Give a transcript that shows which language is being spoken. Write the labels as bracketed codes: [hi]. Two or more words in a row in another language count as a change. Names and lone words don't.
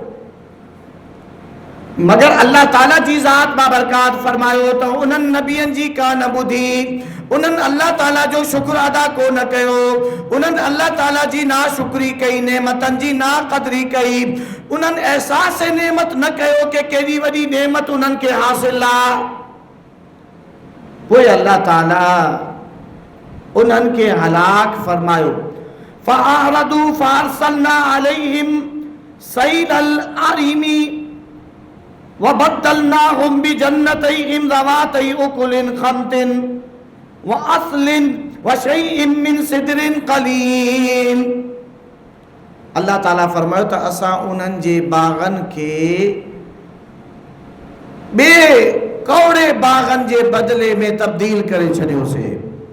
[sd] मगर अल्लाह ताला जी ज़ात बाबरकात फरमायो तो उन्हनि नबियनि जी का न ॿुधी, उन्हनि अल्लाह ताला जो शुक्र अदा को न कयो, उन्हनि अल्लाह ताला जी ना शुक्री कई, नेमतनि जी ना क़दरी कई, उन्हनि एहसास नेमत न कयो कि केॾी वॾी नेमत उन्हनि खे हासिल आहे। पोइ अल्लाह ताला उन्हनि खे हलाक फरमायो। [ar] فأعرضوا فأرسلنا عليهم سيل العرم وبدلناهم بجنتيهم ذواتي أكل خمط و أثل و شيء من سدر قليل. [sd] अल्लाह ताला फरमायो त असां उन्हनि जे बागन खे ॿिए कौड़े बागन जे बदले में तब्दील करे छॾियोसीं।